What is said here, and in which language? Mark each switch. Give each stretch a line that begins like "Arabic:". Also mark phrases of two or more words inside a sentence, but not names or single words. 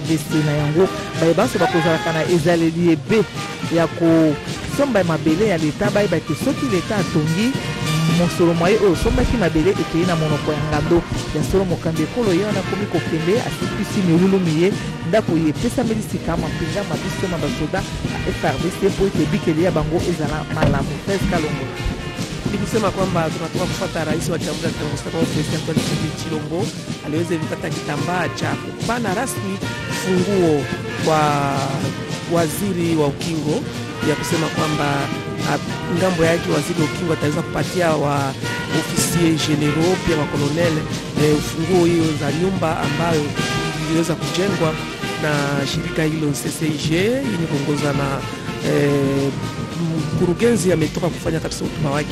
Lingala: Na yango bayebanso bakozalaka na ezaleli ebe ya kosomba mabele ya leta bayebaki soki leta atongi mosolo mwaye oyo sombaki mabele ekei na monoko ya ngando ya solo mokambi ekolo ye wana komi kokende asipisi milulu miye ndako ye epesameli sika mampinga mabiso na basoda ya FRDC mpo ete bikeli ya bango ezala malamu. Fes Kalongo
Swahili: nikusema kwamba tunatoka kufuata rais wa Jamhuri ya Kidemokrasia ya Kongo Felix Antoine Tshisekedi Tshilombo aliweza kupata kitambaa cha kupana rasmi funguo kwa waziri wa ukingo, ya kusema kwamba ngambo yake waziri wa ukingo ataweza kupatia wa ofisier general pia wa colonel ufunguo hiyo za nyumba ambayo iliweza kujengwa na shirika hilo CCIG yenye kuongozwa na mkurugenzi ametoka kufanya kabisa utuma wake.